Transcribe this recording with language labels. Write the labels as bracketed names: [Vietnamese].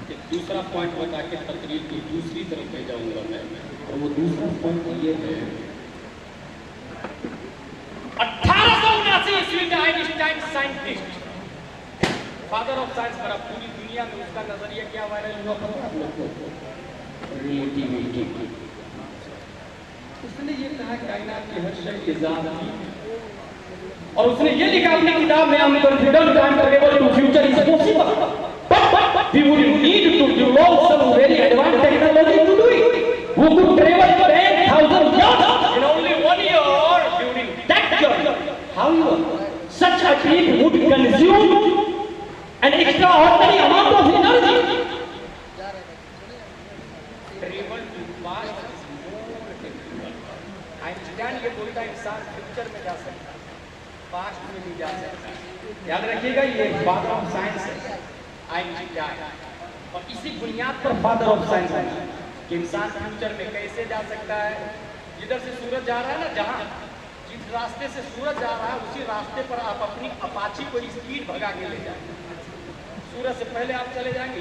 [Hindi] दूसरा पॉइंट बता के तकरीर की दूसरी तरफ ले जाऊंगा मैं, और वो दूसरा पॉइंट ये है 1879 ईस्वी में Einstein scientist, father of science बना, पूरी दुनिया में उसका नजरिया क्या वायरल हुआ पता है आप लोग को? रिलेटिविटी। उसने ये कहा कायनात की हर शय इजाद है, और उसने ये लिखा अपनी किताब में, [English] हम confident time travel to future is possible, but we would need to develop some very advanced technology to do it. Who could travel 10,000 years in only 1 year during that journey? However, such a trip would consume an extraordinary amount of energy. Travel to past is more difficult. [Hindi] Einstein ये बोलता है इंसान future में जा सकता है, past में नहीं जा सकता। याद रखिएगा ये फादर ऑफ साइंस है आइंस्टाइन, और इसी बुनियाद पर फादर ऑफ साइंस है कि इंसान फ्यूचर में कैसे जा सकता है। जिधर से सूरज जा रहा है ना, जहाँ जिस रास्ते से सूरज जा रहा है उसी रास्ते पर आप अपनी अपाची को स्पीड भगा के ले जाएंगे, सूरज से पहले आप चले जाएंगे।